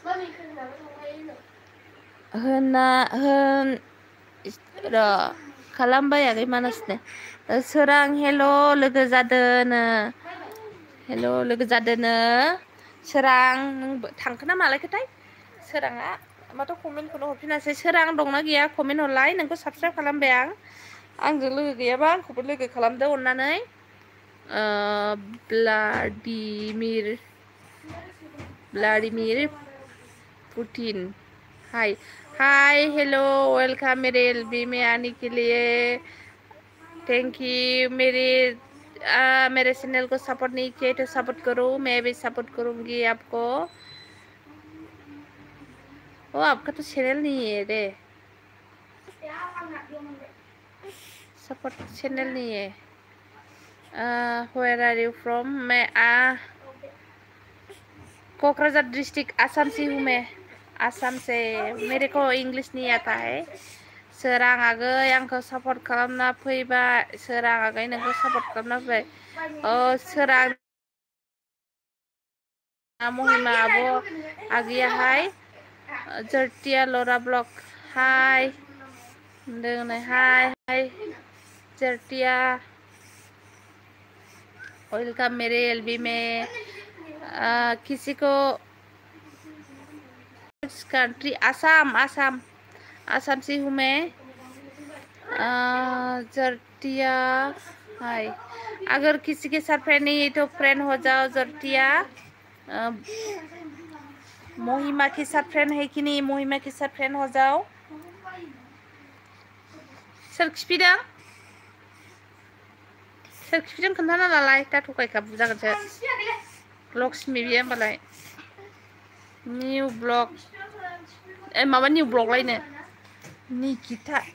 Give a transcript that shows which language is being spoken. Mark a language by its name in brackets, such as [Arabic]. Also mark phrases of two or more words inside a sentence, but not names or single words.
[Bodo] होन र' खालामबाय आगै मानासनो सोरां हेल' लोगो जादोनो हेल' लोगो जादोनो सोरां नों थांखो ना मालायखोथाय सोराङा माथो कमेन्टखौनो हरफिनासै सोरां दंना गैया कमेन्ट हरलाय नोंखौ साबसक्राइब खालामबाय आंजों लोगो गैयाबा आंखौबो लोगो खालामदो अननानै [Hindi] व्लादिमिर पुतिन [English] hi hello welcome [Hindi] मेरे एलबी में आने के लिए [English] thank you [Hindi] मेरे चैनल को सपोर्ट नहीं किया तो सपोर्ट करो मैं भी सपोर्ट करूंगी आपको ओ आपका तो चैनल नहीं है रे सपोर्ट चैनल नहीं है [English] where are you from [Hindi] मैं कोकराझार डिस्ट्रिक्ट आसाम से हूँ मैं आसाम से मेरे को इंग्लिश नहीं आता है [Bodo] सोरां आगै आंखौ सापर्ट खालामना फैबाय सोरां आगै नोंखौ सापर्ट खालामना फैबाय सोरां [Hindi] महिमा [Bodo] आब' आगैयाहाय जर्टिया लरा ब्लक [English] hi hi [Hindi] जर्टिया वेलकम मेरे एलबी में किसी को कंट्री आसाम आसाम आसाम से हूँ मैं जर्टिया हाय अगर किसी के साथ फ्रेंड नहीं है तो फ्रेंड हो जाओ जर्टिया महिमा के साथ फ्रेंड है कि नहीं महिमा के साथ फ्रेंड हो जाओ [Bodo] सोर खिफिदों खोन्थाना लालाय दा थगायखा बुजागोनसो लक्ष्मी बियो होमबालाय निउ ब्लग माबा निउ ब्लग लायनो निकिता